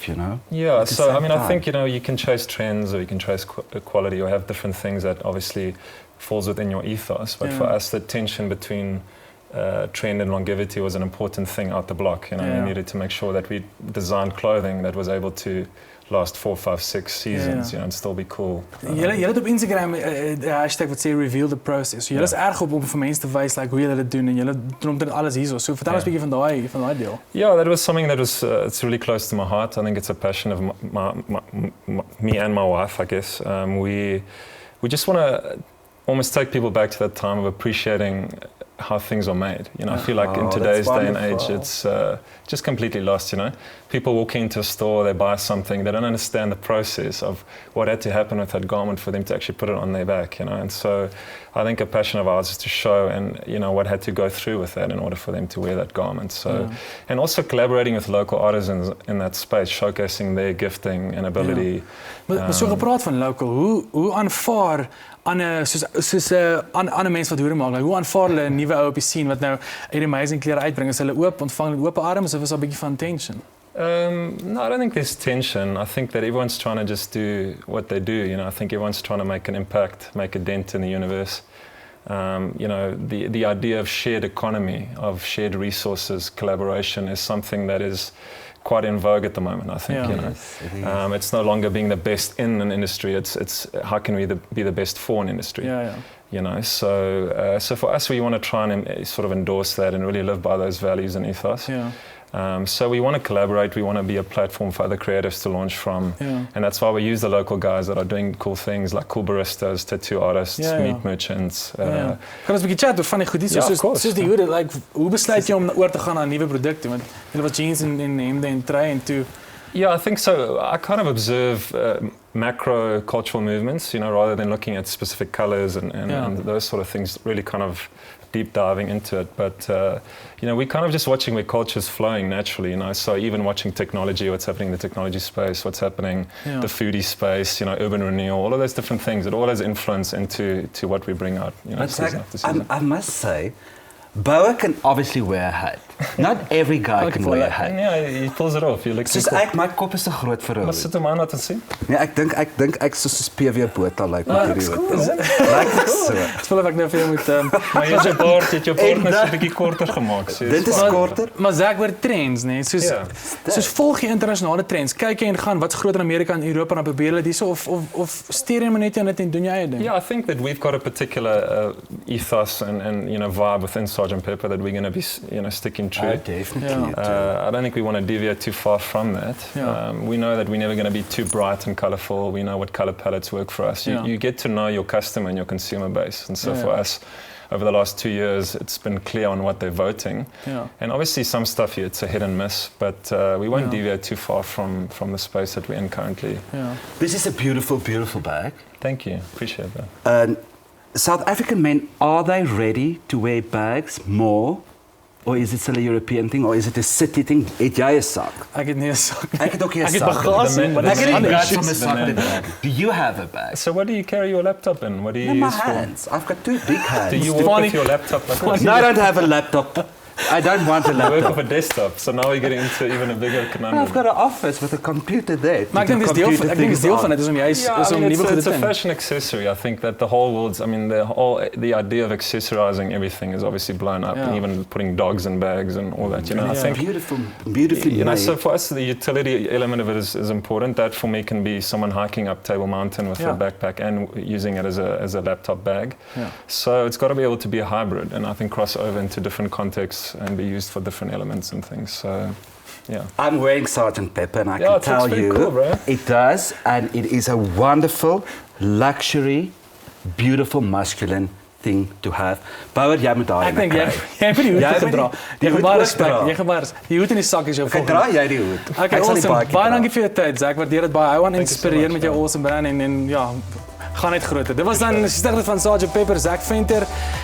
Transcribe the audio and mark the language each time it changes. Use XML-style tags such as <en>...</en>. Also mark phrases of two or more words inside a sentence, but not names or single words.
<en>Yeah, so I think, you can chase trends or you can chase quality or have different things that obviously falls within your ethos. But for us, the tension between trend and longevity was an important thing out the block. We needed to make sure that we designed clothing that was able to last 4, 5, 6 seasons, and still be cool.</en> <af>Julle het op Instagram 'n hashtag wat sê</af> <en>reveal the process.</en> <af>So julle is erg op om vir mense te wys hoe julle dit doen en julle doen dit alles hierso. So vertel ons 'n bietjie van daai deel.</af> <en>Yeah, that was something that was it's really close to my heart. I think it's a passion of me and my wife, I guess. We just want to almost take people back to that time of appreciating how things are made. I feel like in today's day and age, it's just completely lost, People walk into a store, they buy something, they don't understand the process of what had to happen with that garment for them to actually put it on their back, And so I think a passion of ours is to show and, what had to go through with that in order for them to wear that garment. So, and also collaborating with local artisans in that space, showcasing their gifting and ability.</en> <af>Maar so gepraat van local, hoe aanvaar soos ander mense wat hoere maak, hoe aanvaar hulle 'n nuwe ou op die scene wat nou hierdie amazing klere uitbring? Is hulle ontvang met oop arms of is daar 'n bietjie van tension?</af> <en>No, I don't think there's tension. I think that everyone's trying to just do what they do. I think everyone's trying to make an impact, make a dent in the universe. The idea of shared economy, of shared resources, collaboration is something that is quite in vogue at the moment, I think. It's no longer being the best in an industry. It's how can we be the best for an industry? So for us, we want to try and sort of endorse that and really live by those values and ethos. So we want to collaborate. We want to be a platform for other creatives to launch from, and that's why we use the local guys that are doing cool things like cool baristas, tattoo artists, meat merchants.</en> <af>Kan ons 'n bietjie chat oor van die goedies soos die hoede, hoe besluit jy om oor te gaan na nuwe produkte? Want jy was jeans en hemde en trui en toe.</af> <en>Yeah, I think so. I kind of observe macro cultural movements, rather than looking at specific colors and those sort of things, really kind of deep diving into it. But, we're kind of just watching where culture's flowing naturally, So even watching technology, what's happening in the technology space, what's happening the foodie space, urban renewal, all of those different things, it all has influence into what we bring out, season after season. I must say, Bouwer can obviously wear a hat. Not every guy can wear a hat. Yeah, he pulls it off.</en> <af>Soos my kop is te groot vir hom. Maar sit hom aan laat ons sien. Nee, ek dink ek soos PW Botha met hierdie hoed.</af> <en>Like so.</en> <af>Ek voel of ek nou vir jou moet maar jy se baard het jou baard net 'n bietjie korter gemaak. Dit is korter. Maar Zak oor trends, soos volg jy internasionale trends. Kyk jy en gaan wat's groot in Amerika en Europa en dan probeer hulle dis of steer jy maar net net en doen jy eie ding.</af> <en>Yeah, I think that we've got a particular ethos and vibe within Sgt. Pepper that we're going to be sticking true. Definitely. I don't think we want to deviate too far from that. We know that we're never going to be too bright and colourful. We know what colour palettes work for us. You get to know your customer and your consumer base, and so for us, over the last 2 years, it's been clear on what they're voting. Yeah. And obviously some stuff here, it's a hit and miss, but we won't Yeah. deviate too far from the space that we're in currently.</en> <af>Ja.</af> <en>This is a beautiful, beautiful bag. Thank you, appreciate that. South African men, are they ready to wear bags more? Or is it still a European thing? Or is it a city thing?</en> <af>Het jy 'n sak? Ek het nie 'n sak nie. Ek het ook nie 'n Ek het sak. bagasie, maar Ek dit het is nie anders.</af> <en>From a sak in a bag. Do you have a bag? So what do you carry your laptop in? What do you In my use for? hands. I've got 2 big hands. Do you walk Fanie- with your laptop like this? No, I don't have a laptop. I don't want a You work laptop. off a desktop, so now we're getting into even a bigger No, conundrum. I've got an office with a computer there.</en> <af>Maar ek dink dis deel van dit is om jy is</af> <en>Yeah,</en> <af>om nuwe goed</af> <en>it's</en> <af>te</af> <en>a</en> <af>doen.</af> <en>fashion accessory. I think that the whole world's, the idea of accessorizing everything is obviously blown up, Yeah. and even putting dogs in bags and all that, you know. I Yeah. think, Beautifully you know, made. so for us, the utility element of it is important. That for me can be someone hiking up Table Mountain with Yeah. a backpack and using it as a laptop bag. Yeah. So it's got to be able to be a hybrid, and I think cross over into different contexts and be used for different elements and things. So, yeah. I'm wearing Sgt. Pepper and I Yeah, can it looks tell pretty you cool, bro. it does, and it is a wonderful, luxury, beautiful, masculine thing to have.</en> <af>Bouwer, jy moet daai Ek dink jy kry. jy moet die hoed Jy moet gedra. die Jy hoed gebaar ook respek. dra. Jy gebaar. Die hoed in die sak is jou Ek volgende. dra jy die hoed.</af> <en>Okay,</en> <af>Ek sal die</af> <en>awesome.</en> <af>baadjie Baie dra. dankie vir jou tyd, Zak. Waardeer dit baie. Hou aan</af> <en>Thank you so</en> <af>inspireer</af> <en>much,</en> <af>met jou</af> <en>man.</en> <af>awesome brand en ja, gaan net groter. Dit was dan Stigter van Sgt. Pepper, Zak Venter.</af>